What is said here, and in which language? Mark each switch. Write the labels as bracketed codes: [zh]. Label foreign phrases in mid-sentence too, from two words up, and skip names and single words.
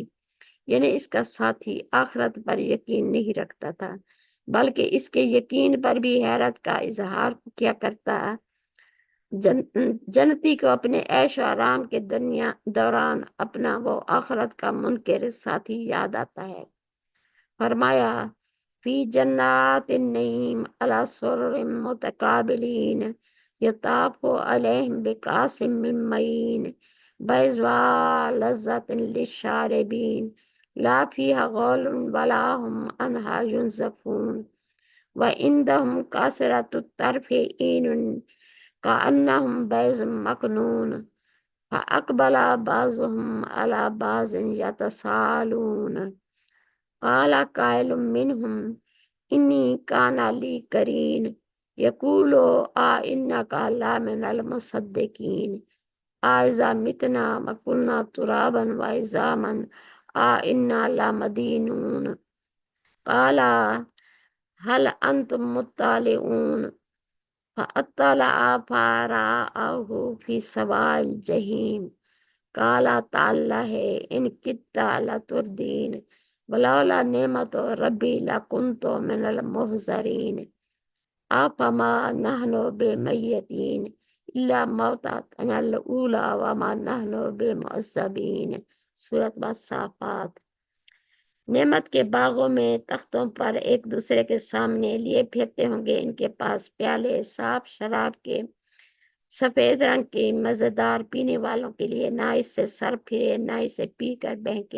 [ur] یعنی اس کا ساتھی آخرت پر یقین نہیں رکھتا تھا، بلکہ اس کے یقین پر بھی حیرت کا اظہار کیا کرتا۔ جنتی کو اپنے عیش و آرام کے دوران اپنا وہ آخرت کا منکر ساتھی یاد آتا ہے۔ [ar] فرمایا فی جنات النعیم علی سرر متقابلین یطاف علیہم بکأس من معین بيضاء لذة للشاربين لا فيها غول ولا هم عنها ينزفون وعندهم قاصرات الطرف عين كأنهن بيض مكنون فأقبل بعضهم على بعض يتساءلون قال قائل منهم إني كان لي قرين يقول أإنك لمن المصدقين أإذا متنا وكنا ترابا وعظاما أإنا لمدينون قال هل أنتم مطلعون فاطلع فرآه في سواء الجحيم قال تالله إن كدت لتردين ولولا نعمة ربي لكنت من المحضرين أفما نحن بميتين إلا موتتنا الأولى وما نحن بمعذبين. سورة الصافات. [ur] نعمت کے باغوں میں تختوں پر ایک دوسرے کے سامنے لیے پھرتے ہوں گے. ان کے پاس پیالے صاف شراب کے سفید رنگ کے مزے دار پینے والوں کے لیے نہ اس سے سر پھرے نہ اسے پی کر بہکے.